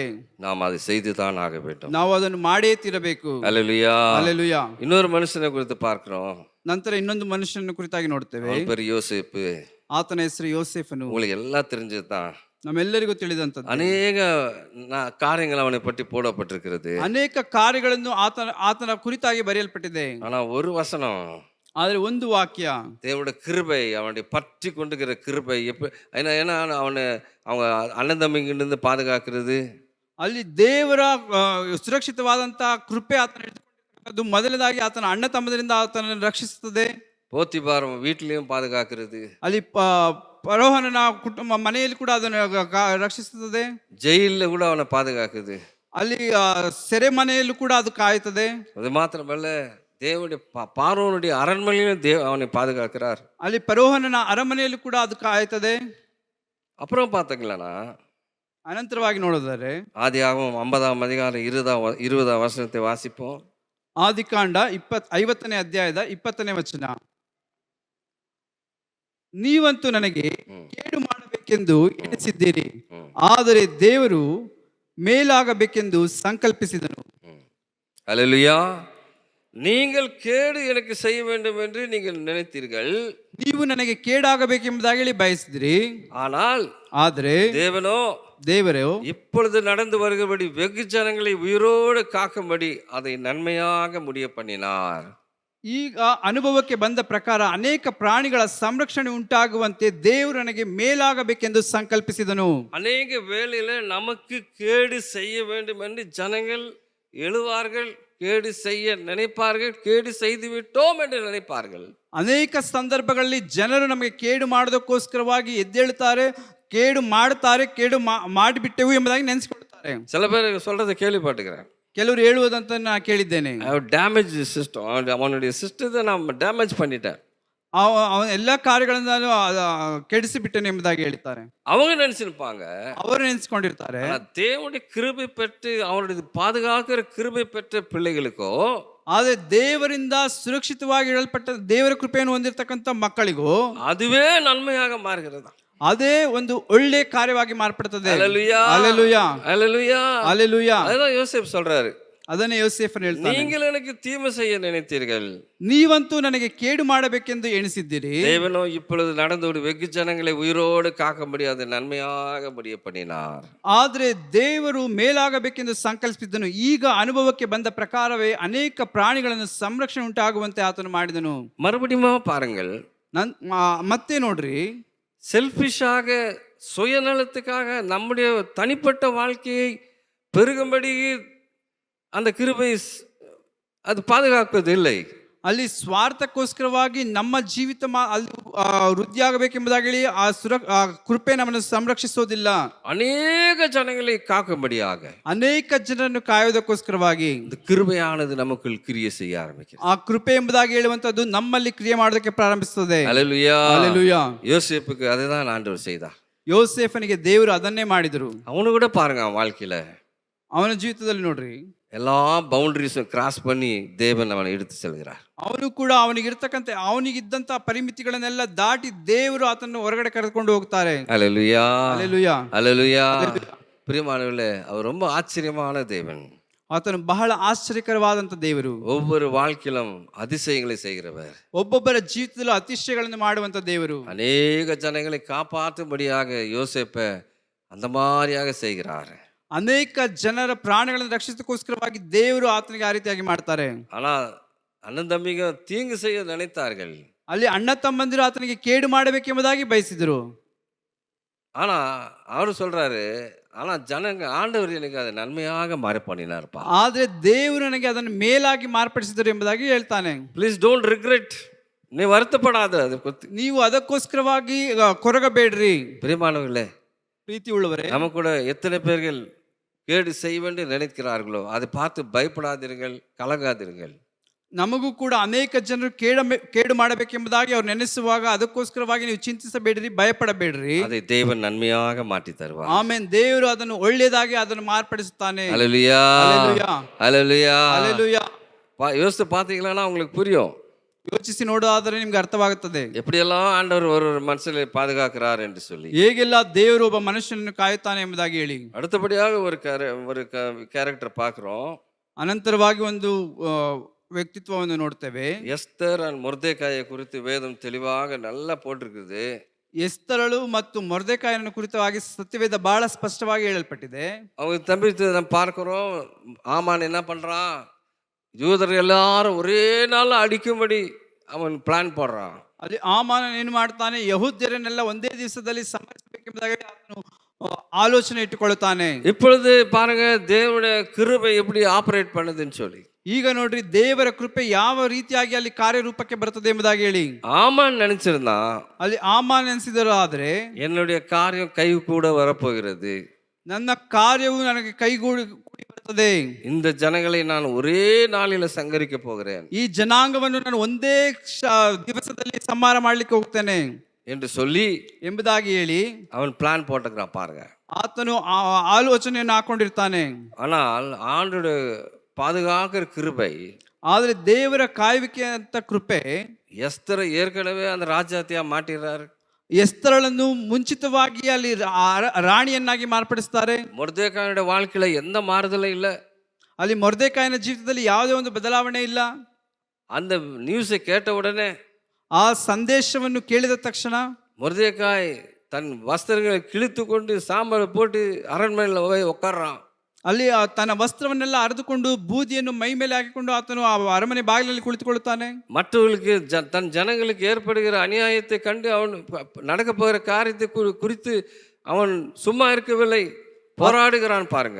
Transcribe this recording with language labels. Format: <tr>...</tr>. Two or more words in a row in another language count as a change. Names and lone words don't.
<ta>நாம் அதை செய்து தான் ஆக வேண்டும்.</ta> <kn>ನಾವು ಅದನ್ನು ಮಾಡೇ ತೀರಬೇಕು.</kn> <ta>ஹல்லேலூயா.</ta> <kn>ಹಲ್ಲೆಲೂಯಾ.</kn> <ta>இன்னொரு மனுஷனை குறித்து பார்க்கிறோம்.</ta> <kn>ನಂತರ ಇನ್ನೊಂದು ಮನುಷ್ಯನ ಕುರಿತಾಗಿ ನೋಡ್ತೇವೆ.</kn> <ta>அவன் பேர் யோசேப்பு.</ta> <kn>ಆತನ ಹೆಸರು ಯೋಸೇಫನು.</kn> <ta>உங்களுக்கு எல்லாம் தெரிஞ்சதுதான்.</ta> <kn>ನಮ್ಮೆಲ್ಲರಿಗೂ ತಿಳಿದಂಥದ್ದು.</kn> <ta>அநேக காரியங்கள் அவனை பற்றி போடப்பட்டிருக்கிறது.</ta> <kn>ಅನೇಕ ಕಾರ್ಯಗಳನ್ನು ಆತನ ಕುರಿತಾಗಿ ಬರೆಯಲ್ಪಟ್ಟಿದೆ.</kn> <ta>ஆனா ஒரு வசனம்,</ta> <kn>ಆದ್ರೆ ಒಂದು ವಾಕ್ಯ,</kn> <ta>தேவனுடைய கிருபை, அவனுடைய பற்றி கொண்டுகிற கிருபை ஏன்னா அவங்க அண்ணன் தம்பிங்கிருந்து பாதுகாக்கிறது.</ta> <kn>ಅಲ್ಲಿ ದೇವರ ಸುರಕ್ಷಿತವಾದಂತಹ ಕೃಪೆ ಆತನ ಹಿಡಿದುಕೊಂಡಿರ್ತಕ್ಕಂಥದ್ದು. ಮೊದಲನೇದಾಗಿ ಆತನ ಅಣ್ಣ ತಮ್ಮದರಿಂದ ಆತನನ್ನು ರಕ್ಷಿಸುತ್ತದೆ.</kn> <ta>போத்திபார் வீட்டிலையும் பாதுகாக்கிறது.</ta> <kn>ಅಲ್ಲಿ ಫರೋಹನ ಕುಟುಂಬ ಮನೆಯಲ್ಲಿ ಕೂಡ ಅದನ್ನು ರಕ್ಷಿಸುತ್ತದೆ.</kn> <ta>ஜெயில கூட அவனை பாதுகாக்குது.</ta> <kn>ಅಲ್ಲಿ ಸೆರೆ ಮನೆಯಲ್ಲೂ ಕೂಡ ಅದು ಕಾಯುತ್ತದೆ.</kn> <ta>அது மாத்திரமல்ல, தேவனுடைய பார்வோனுடைய அரண்மனையிலும் அவனை பாதுகாக்கிறார்.</ta> <kn>ಅಲ್ಲಿ ಫರೋಹನ ಅರಮನೆಯಲ್ಲೂ ಕೂಡ ಅದು ಕಾಯುತ್ತದೆ.</kn> <ta>அப்புறம் பார்த்தீங்களா,</ta> <kn>ಅನಂತರವಾಗಿ ನೋಡಿದರೆ</kn> <ta>ஆதியாகமம் 50ஆம் அதிகாரம் 20ஆம் வசனத்தை வாசிப்போம்.</ta> <kn>ಆದಿಕಾಂಡ 50ನೇ ಅಧ್ಯಾಯದ 20ನೇ ವಚನ. ನೀವಂತೂ ನನಗೆ ಕೇಡು ಮಾಡಬೇಕೆಂದು ಎಣಿಸಿದ್ದೀರಿ, ಆದರೆ ದೇವರು ಮೇಲಾಗಬೇಕೆಂದು ಸಂಕಲ್ಪಿಸಿದನು.</kn> <ta>ஹல்லேலூயா. நீங்கள் ಕೇಡು எனக்கு செய்ய வேண்டும் என்று நீங்கள் நினைத்தீர்கள்.</ta> <kn>ನೀವು ನನಗೆ ಕೇಡಾಗಬೇಕೆಂಬುದಾಗಿ ಹೇಳಿ ಬಯಸಿದ್ರಿ.</kn> <ta>ஆனால்</ta> <kn>ಆದರೆ ದೇವರು</kn> <ta>இப்பொழுது நடந்து வருகிறபடி வெகு ஜனங்களை உயிரோடு காக்கும்படி அதை நன்மையாக முடிய பண்ணினார்.</ta> <kn>ಈಗ ಅನುಭವಕ್ಕೆ ಬಂದ ಪ್ರಕಾರ ಅನೇಕ ಪ್ರಾಣಿಗಳ ಸಂರಕ್ಷಣೆ ಉಂಟಾಗುವಂತೆ ದೇವರು ನನಗೆ ಮೇಲಾಗಬೇಕೆಂದು ಸಂಕಲ್ಪಿಸಿದನು.</kn> <ta>அநேக வேளையில நமக்கு கேடு செய்ய வேண்டும் என்று ஜனங்கள் எழுவார்கள், கேடு செய்ய நினைப்பார்கள், கேடு செய்து விட்டோம் என்று நினைப்பார்கள்.</ta> <kn>ಅನೇಕ ಸಂದರ್ಭಗಳಲ್ಲಿ ಜನರು ನಮಗೆ ಕೇಡು ಮಾಡೋದಕ್ಕೋಸ್ಕರವಾಗಿ ಎದ್ದೇಳುತ್ತಾರೆ, ಕೇಡು ಮಾಡುತ್ತಾರೆ, ಕೇಡು ಮಾಡಿಬಿಟ್ಟೆವು ಎಂಬುದಾಗಿ ನೆನೆಸಿಕೊಳ್ಳುತ್ತಾರೆ.</kn> <ta>சில பேர் சொல்றதை கேள்விப்பட்டுக்கிறேன்.</ta> <kn>ಕೆಲವರು ಹೇಳುವುದಂತ ನಾನು ಕೇಳಿದ್ದೇನೆ.</kn> <en>damage system,</en> <ta>அவனுடைய சிஸ்டத்தை நான் டேமேஜ் பண்ணிட்டேன்,</ta> <kn>ಅವನ ಎಲ್ಲ ಕಾರ್ಯಗಳನ್ನು ನಾನು ಕೆಡಿಸಿ ಬಿಟ್ಟೆನು ಎಂಬುದಾಗಿ ಹೇಳ್ತಾರೆ.</kn> <ta>அவங்க நினைச்சிருப்பாங்க.</ta> <kn>ಅವರು ನೆನೆಸಿಕೊಂಡಿರ್ತಾರೆ.</kn> <ta>தேவனுடைய கிருபை பெற்று அவனுடைய பாதுகாக்கிற கிருபை பெற்ற பிள்ளைகளுக்கோ,</ta> <kn>ಆದರೆ ದೇವರಿಂದ ಸುರಕ್ಷಿತವಾಗಿ ಇಡಲ್ಪಟ್ಟ ದೇವರ ಕೃಪೆಯನ್ನು ಹೊಂದಿರತಕ್ಕಂಥ ಮಕ್ಕಳಿಗೂ</kn> <ta>அதுவே நன்மையாக மாறுகிறது.</ta> <kn>ಅದೇ ಒಂದು ಒಳ್ಳೆ ಕಾರ್ಯವಾಗಿ ಮಾರ್ಪಡುತ್ತದೆ.</kn> <ta>ஹல்லேலூயா.</ta> <kn>ಹಲ್ಲೆಲೂಯಾ.</kn> <ta>ஹல்லேலூயா.</ta> <kn>ಹಲ್ಲೆಲೂಯಾ.</kn> <ta>அதுதான் யோசேப் சொல்றாரு.</ta> <kn>ಅದನ್ನೇ ಯೋಸೇಫನು ಹೇಳ್ತಾನೆ.</kn> <ta>நீங்கள் எனக்கு தீமை செய்ய நினைத்தீர்கள்,</ta> <kn>ನೀವಂತೂ ನನಗೆ ಕೇಡು ಮಾಡಬೇಕೆಂದು ಎಣಿಸಿದ್ದೀರಿ.</kn> <ta>தேவனோ இப்பொழுது நடந்து வெகு ஜனங்களை உயிரோடு காக்கும்படி அதை நன்மையாக முடிய பண்ணினார்.</ta> <kn>ಆದರೆ ದೇವರು ಮೇಲಾಗಬೇಕೆಂದು ಸಂಕಲ್ಪಿಸಿದನು. ಈಗ ಅನುಭವಕ್ಕೆ ಬಂದ ಪ್ರಕಾರವೇ ಅನೇಕ ಪ್ರಾಣಿಗಳನ್ನು ಸಂರಕ್ಷಣೆ ಉಂಟಾಗುವಂತೆ ಆತನು ಮಾಡಿದನು.</kn> <ta>மறுபடியும் பாருங்கள்,</ta> <kn>ಮತ್ತೆ ನೋಡ್ರಿ,</kn> <ta>செல்ஃபிஷாக சுயநலத்துக்காக நம்முடைய தனிப்பட்ட வாழ்க்கையை பெருகும்படி அந்த கிருபை அது பாதுகாப்பதில்லை.</ta> <kn>ಅಲ್ಲಿ ಸ್ವಾರ್ಥಕ್ಕೋಸ್ಕರವಾಗಿ ನಮ್ಮ ಜೀವಿತ ಅಲ್ಲಿ ವೃದ್ಧಿಯಾಗಬೇಕೆಂಬುದಾಗಿ ಹೇಳಿ ಆ ಕೃಪೆ ನಮ್ಮನ್ನು ಸಂರಕ್ಷಿಸೋದಿಲ್ಲ.</kn> <ta>அநேக ஜனங்களை காக்கும்படியாக</ta> <kn>ಅನೇಕ ಜನರನ್ನು ಕಾಯೋದಕ್ಕೋಸ್ಕರವಾಗಿ</kn> <ta>இந்த கிருபையானது நமக்குள் கிரியை செய்ய ஆரம்பிக்கிறது.</ta> <kn>ಆ ಕೃಪೆ ಎಂಬುದಾಗಿ ಹೇಳುವಂತದ್ದು ನಮ್ಮಲ್ಲಿ ಕ್ರಿಯೆ ಮಾಡೋದಕ್ಕೆ ಪ್ರಾರಂಭಿಸುತ್ತದೆ.</kn> <ta>அல்லேலூயா.</ta> <kn>ಹಲ್ಲೆಲೂಯಾ.</kn> <ta>யோசேப்புக்கு அதுதான் ஆண்டவர் செய்தார்.</ta> <kn>ಯೋಸೇಫನಿಗೆ ದೇವರು ಅದನ್ನೇ ಮಾಡಿದರು.</kn> <ta>அவனு கூட பாருங்க, அவன் வாழ்க்கையில</ta> <kn>ಅವನ ಜೀವಿತದಲ್ಲಿ ನೋಡ್ರಿ,</kn> <ta>எல்லா பவுண்டரிஸும் கிராஸ் பண்ணி தேவன் அவனை எடுத்து செல்கிறார்.</ta> <kn>ಅವನು ಕೂಡ ಅವನಿಗಿರ್ತಕ್ಕಂಥ ಅವನಿಗಿದ್ದಂತ ಪರಿಮಿತಿಗಳನ್ನೆಲ್ಲ ದಾಟಿ ದೇವರು ಆತನ್ನು ಹೊರಗಡೆ ಕರೆದುಕೊಂಡು ಹೋಗ್ತಾರೆ.</kn> <ta>அல்லேலூயா.</ta> <kn>ಹಲ್ಲೆಲೂಯಾ.</kn> <ta>அல்லேலூயா. பிரியமானவர்களே, அவர் ரொம்ப ஆச்சரியமான தேவன்.</ta> <kn>ಆತನು ಬಹಳ ಆಶ್ಚರ್ಯಕರವಾದಂತ ದೇವರು.</kn> <ta>ஒவ்வொரு வாழ்க்கையிலும் அதிசயங்களை செய்கிறவர்.</ta> <kn>ಒಬ್ಬೊಬ್ಬರ ಜೀವಿತದಲ್ಲೂ ಅತಿಶಯಗಳನ್ನು ಮಾಡುವಂತ ದೇವರು.</kn> <ta>அநேக ஜனங்களை காப்பாற்றும்படியாக யோசேப்பை அந்த மாதிரியாக செய்கிறார்.</ta> <kn>ಅನೇಕ ಜನರ ಪ್ರಾಣಗಳನ್ನು ರಕ್ಷಿಸಕ್ಕೋಸ್ಕರವಾಗಿ ದೇವರು ಆತನಿಗೆ ಆ ರೀತಿಯಾಗಿ ಮಾಡ್ತಾರೆ.</kn> <ta>ஆனா அண்ணன் தம்பிங்க தீங்கு செய்ய நினைத்தார்கள்.</ta> <kn>ಅಲ್ಲಿ ಅಣ್ಣ ತಮ್ಮಂದಿರು ಆತನಿಗೆ ಕೇಡು ಮಾಡಬೇಕೆಂಬುದಾಗಿ ಬಯಸಿದರು.</kn> <ta>ஆனா அவரு சொல்றாரு, ஆனா ஜனங்க ஆண்டவர் எனக்கு அதை நன்மையாக மாறி பண்ணினார்ப்பா.</ta> <kn>ಆದ್ರೆ ದೇವರು ನನಗೆ ಅದನ್ನು ಮೇಲಾಗಿ ಮಾರ್ಪಡಿಸಿದರು ಎಂಬುದಾಗಿ ಹೇಳ್ತಾನೆ.</kn> <en>Please don't regret.</en> <ta>நீ வருத்தப்படாத. அது</ta> <kn>ನೀವು ಅದಕ್ಕೋಸ್ಕರವಾಗಿ ಕೊರಗಬೇಡ್ರಿ.</kn> <ta>பிரியமானவர்களே,</ta> <kn>ಪ್ರೀತಿ ಉಳ್ಳವರೇ,</kn> <ta>நம்ம கூட எத்தனை பேர்கள் கேடு செய்வென்று நினைக்கிறார்களோ அதை பார்த்து பயப்படாதீர்கள், கலங்காதீர்கள்.</ta> <kn>ನಮಗೂ ಕೂಡ ಅನೇಕ ಜನರು ಕೇಡು ಮಾಡಬೇಕೆಂಬುದಾಗಿ ಅವ್ರು ನೆನೆಸುವಾಗ ಅದಕ್ಕೋಸ್ಕರವಾಗಿ ನೀವು ಚಿಂತಿಸಬೇಡ್ರಿ, ಭಯಪಡಬೇಡ್ರಿ.</kn> <ta>அதை தேவன் நன்மையாக மாற்றி தருவார்.</ta> <kn>ಆಮೆನ್. ದೇವರು ಅದನ್ನು ಒಳ್ಳೆಯದಾಗಿ ಅದನ್ನು ಮಾರ್ಪಡಿಸುತ್ತಾನೆ.</kn> <ta>ஹல்லேலூயா.</ta> <kn>ಹಲ್ಲೆಲೂಯಾ.</kn> <ta>ஹல்லேலூயா.</ta> <kn>ಹಲ್ಲೆಲೂಯಾ.</kn> <ta>யோசித்து பார்த்தீங்களா உங்களுக்கு புரியும்.</ta> <kn>ಯೋಚಿಸಿ ನೋಡೋದಾದರೆ ನಿಮ್ಗೆ ಅರ್ಥವಾಗುತ್ತದೆ</kn> <ta>எப்படியெல்லாம் ஆண்டவர் ஒரு மனுஷனை பாதுகாக்கிறார் என்று சொல்லி.</ta> <kn>ಹೇಗೆಲ್ಲ ದೇವರು ಒಬ್ಬ ಮನುಷ್ಯನನ್ನು ಕಾಯುತ್ತಾನೆ ಎಂಬುದಾಗಿ ಹೇಳಿ.</kn> <ta>அடுத்தபடியாக ஒரு கேரக்டர் பார்க்கிறோம்.</ta> <kn>ಅನಂತರವಾಗಿ ಒಂದು ವ್ಯಕ್ತಿತ್ವವನ್ನು ನೋಡ್ತೇವೆ.</kn> <ta>எஸ்தர் அண்ட் ಮೊರ್ದೆಕಾಯಿ குறித்து வேதம் தெளிவாக நல்லா போட்டிருக்குது.</ta> <kn>ಎಸ್ತರಳು ಮತ್ತು ಮೊರ್ದೆಕಾಯನ ಕುರಿತವಾಗಿ ಸತ್ಯವೇದ ಬಹಳ ಸ್ಪಷ್ಟವಾಗಿ ಹೇಳಲ್ಪಟ್ಟಿದೆ.</kn> <ta>அவங்க தம்பி நம்ம பார்க்கிறோம், ஆமான் என்ன பண்றான், யூதர் எல்லாரும் ஒரே நாள் அடிக்கும்படி அவன் பிளான் போடுறான்.</ta> <kn>ಅಲ್ಲಿ ಆಮಾನ ಏನು ಮಾಡ್ತಾನೆ, ಯಹೂದ್ಯರನ್ನೆಲ್ಲ ಒಂದೇ ದಿವಸದಲ್ಲಿ ಸಂಹರಿಸಬೇಕೆಂಬುದಾಗಿ ಆತನು ಆಲೋಚನೆ ಇಟ್ಟುಕೊಳ್ಳುತ್ತಾನೆ.</kn> <ta>இப்பொழுது பாருங்க தேவனுடைய கிருபை எப்படி ஆபரேட் பண்ணுதுன்னு சொல்லி.</ta> <kn>ಈಗ ನೋಡ್ರಿ, ದೇವರ ಕೃಪೆ ಯಾವ ರೀತಿಯಾಗಿ ಅಲ್ಲಿ ಕಾರ್ಯರೂಪಕ್ಕೆ ಬರ್ತದೆ ಎಂಬುದಾಗಿ ಹೇಳಿ.</kn> <ta>ஆமான் நினைச்சிருந்தான்,</ta> <kn>ಅಲ್ಲಿ ಆಮಾನ ನೆನೆಸಿದರು, ಆದ್ರೆ</kn> <ta>என்னுடைய காரியம் கை கூட வரப்போகிறது,</ta> <kn>ನನ್ನ ಕಾರ್ಯವು ನನಗೆ ಕೈಗೂಡಿ ಬರ್ತದೆ,</kn> <ta>இந்த ஜனங்களை நான் ஒரே நாளில சங்கரிக்க போகிறேன்,</ta> <kn>ಈ ಜನಾಂಗವನ್ನು ನಾನು ಒಂದೇ ದಿವಸದಲ್ಲಿ ಸಂಹಾರ ಮಾಡ್ಲಿಕ್ಕೆ ಹೋಗ್ತೇನೆ</kn> <ta>என்று சொல்லி</ta> <kn>ಎಂಬುದಾಗಿ ಹೇಳಿ</kn> <ta>அவன் பிளான் போட்டுக்கிறான். பாருங்க,</ta> <kn>ಆತನು ಆಲೋಚನೆಯನ್ನು ಹಾಕೊಂಡಿರ್ತಾನೆ.</kn> <ta>ஆனால் ஆண்டோட பாதுகாக்கிற கிருபை,</ta> <kn>ಆದ್ರೆ ದೇವರ ಕಾಯುವಿಕೆ ಅಂತ ಕೃಪೆ</kn> <ta>எஸ்தரை ஏற்கனவே அந்த ராஜாத்தியா மாட்டிறாரு.</ta> <kn>ಎಸ್ತರಳನ್ನು ಮುಂಚಿತವಾಗಿ ಅಲ್ಲಿ ರಾಣಿಯನ್ನಾಗಿ ಮಾರ್ಪಡಿಸ್ತಾರೆ.</kn> <ta>ಮೊರ್ದೆಕಾಯಿಯ வாழ்க்கையில எந்த மாறுதலும் இல்ல.</ta> <kn>ಅಲ್ಲಿ ಮೊರ್ದೆಕಾಯಿನ ಜೀವಿತದಲ್ಲಿ ಯಾವುದೇ ಒಂದು ಬದಲಾವಣೆ ಇಲ್ಲ.</kn> <ta>அந்த நியூஸை கேட்ட உடனே,</ta> <kn>ಆ ಸಂದೇಶವನ್ನು ಕೇಳಿದ ತಕ್ಷಣ</kn> <ta>ಮೊರ್ದೆಕಾய் தன் வஸ்திரங்களை கிழித்து கொண்டு சாம்பல் போட்டு அரண்மனையில் போய் உட்கார்றான்.</ta> <kn>ಅಲ್ಲಿ ತನ್ನ ವಸ್ತ್ರವನ್ನೆಲ್ಲ ಹರಿದುಕೊಂಡು ಬೂದಿಯನ್ನು ಮೈ ಮೇಲೆ ಹಾಕಿಕೊಂಡು ಆತನು ಆ ಅರಮನೆ ಬಾಗಿಲಲ್ಲಿ ಕುಳಿತುಕೊಳ್ಳುತ್ತಾನೆ.</kn> <ta>மற்றவர்களுக்கு தன் ஜனங்களுக்கு ஏற்படுகிற அநியாயத்தை கண்டு அவன் நடக்க போகிற காரியத்தை குறித்து அவன் சும்மா இருக்கவில்லை, போராடுகிறான். பாருங்க,</ta>